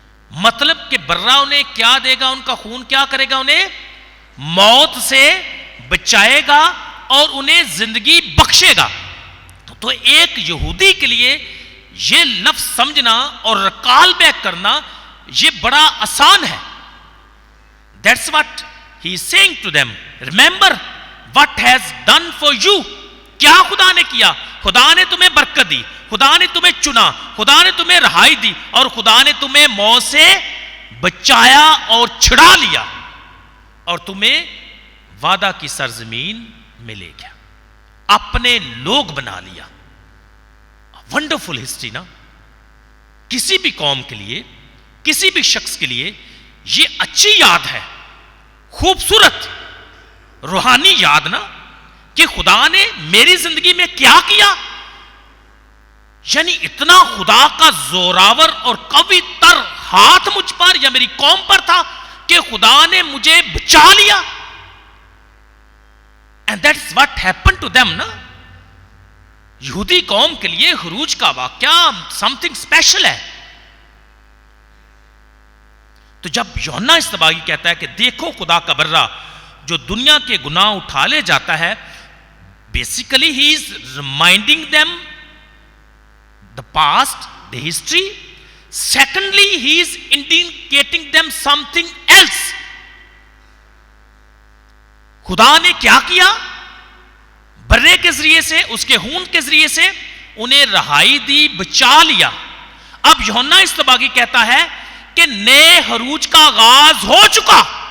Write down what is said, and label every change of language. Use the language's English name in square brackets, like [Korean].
[Urdu] مطلب کہ برہ انہیں کیا دے گا؟ ان کا خون کیا کرے گا؟ انہیں موت سے بچائے گا اور انہیں زندگی بخشے گا. تو ایک یہودی کے لیے یہ لفظ سمجھنا اور ریکال بیک کرنا یہ بڑا آسان ہے. [English] That's what he is saying to them. Remember what has done for you. [Urdu] کیا خدا نے کیا؟ خدا نے تمہیں برکت دی, خدا نے تمہیں چنا, خدا نے تمہیں رہائی دی, اور خدا نے تمہیں موت سے بچایا اور چھڑا لیا, اور تمہیں وعدہ کی سرزمین میں لے گیا, اپنے لوگ بنا لیا. ونڈرفل ہسٹری نا. کسی بھی قوم کے لیے, کسی بھی شخص کے لیے یہ اچھی یاد ہے, خوبصورت روحانی یاد نا, کہ خدا نے میری زندگی میں کیا کیا. یعنی اتنا خدا کا زوراور اور قوی تر ہاتھ مجھ پر یا میری قوم پر تھا کہ خدا نے مجھے بچا لیا. [English] And that's what happened to them نا. [Urdu] یہودی قوم کے لیے خروج کا واقعہ something special ہے. تو جب یوحنا اصطباغی کہتا ہے کہ دیکھو خدا کا برہ جو دنیا کے گناہ اٹھا لے جاتا ہے, basically he is reminding them the past, the history. [English] Secondly, he is indicating them something else. [Urdu] خدا نے کیا کیا؟ برے کے ذریعے سے, اس کے خون کے ذریعے سے انہیں رہائی دی, بچا لیا. اب یوحنا اصطباغی کہتا ہے کہ نئے خروج کا آغاز ہو چکا.